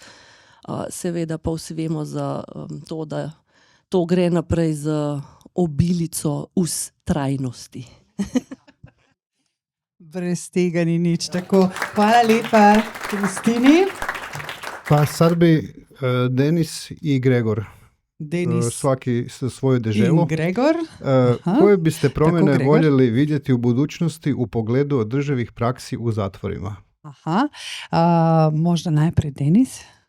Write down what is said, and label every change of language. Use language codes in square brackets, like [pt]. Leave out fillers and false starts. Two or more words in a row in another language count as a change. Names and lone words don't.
[sl] Seveda pa vsi vemo za to, da to gre naprej z obilico vztrajnosti. Brez tega ni nič, tako. Hvala lepa Kristini. [hr] Pa sad bi Denis i Gregor. Svaki sa svoju deželu. [sl] In Gregor. [hr] Koje biste promjene voljeli vidjeti u budućnosti u pogledu održivih praksi u zatvorima? Možda najprej Denis.